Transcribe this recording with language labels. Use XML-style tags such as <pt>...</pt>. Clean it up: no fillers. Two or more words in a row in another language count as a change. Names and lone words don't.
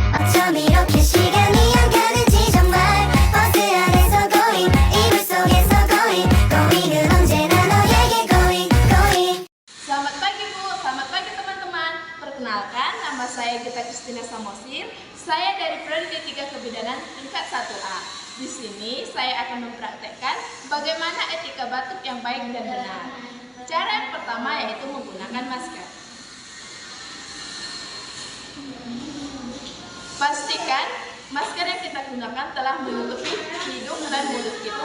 <ko>좀 이렇게 시간이 안 가는지 정말 버스 안에서 going 이불 속에서 going은 언제나 너에게 going.</ko> <id>Selamat pagi Bu, selamat pagi teman-teman. Perkenalkan, nama saya Gita Kristina Samosir. Saya dari Prodi D3 Kebidanan tingkat 1A. Di sini saya akan mempraktekkan bagaimana etika batuk yang baik dan benar. Cara yang pertama yaitu menggunakan masker. Pastikan masker yang kita gunakan telah menutupi hidung dan mulut kita.</id>